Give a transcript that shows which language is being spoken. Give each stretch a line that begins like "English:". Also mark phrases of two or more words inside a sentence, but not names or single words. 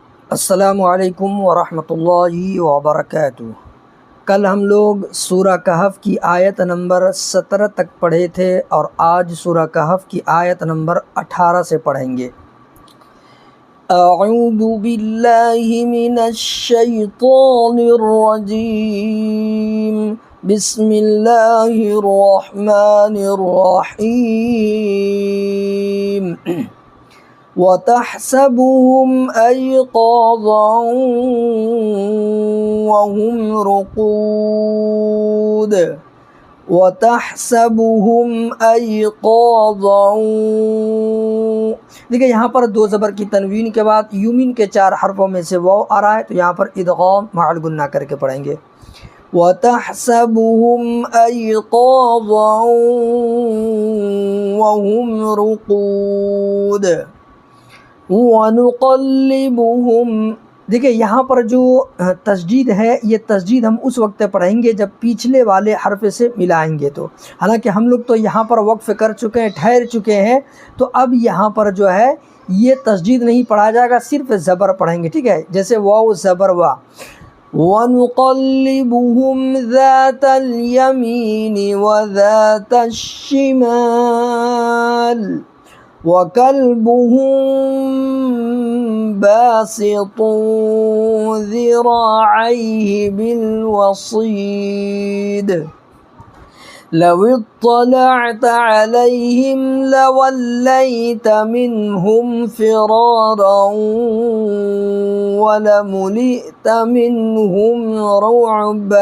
Arabic: السلام عليكم ورحمة الله وبركاته.
Hindi: कल हम लोग सूरह कहफ़ की आयत नंबर 17 तक पढ़े थे और आज सूरह कहफ़ की आयत नंबर 18 से पढ़ेंगे।
Arabic: أعوذ بالله من الشيطان الرجيم. بسم الله الرحمن الرحيم. وتحسبهم أيقاظا وهم رقود. وتحسبهم أيقاظا.
Hindi: देखिए यहाँ पर दो ज़बर की तनवीन के बाद युमिन के 4 हरफों में से वाव आ रहा है, तो यहाँ पर
Arabic: إدغام مع الغنة
Hindi: करके पढ़ेंगे।
Arabic: وتحسبهم أيقاظا وهم رقود ونقلبهم.
Hindi: देखिए यहाँ पर जो तस्दीद है, ये तस्दीद हम उस वक्त पढ़ेंगे जब पिछले वाले हरफ से मिलाएंगे। तो हालांकि हम लोग तो यहाँ पर वक्फ़ कर चुके हैं, ठहर चुके हैं, तो अब यहाँ पर जो है ये तस्दीद नहीं पढ़ा जाएगा, सिर्फ ज़बर पढ़ेंगे। ठीक है, जैसे वाव ज़बर वा।
Arabic: ونقلبهم ذات اليمين وذات الش شمال وكلبهم باسط ذراعيه بالوصيد لو اطلعت عليهم لوليت منهم فرارا ولملئت منهم رعبا.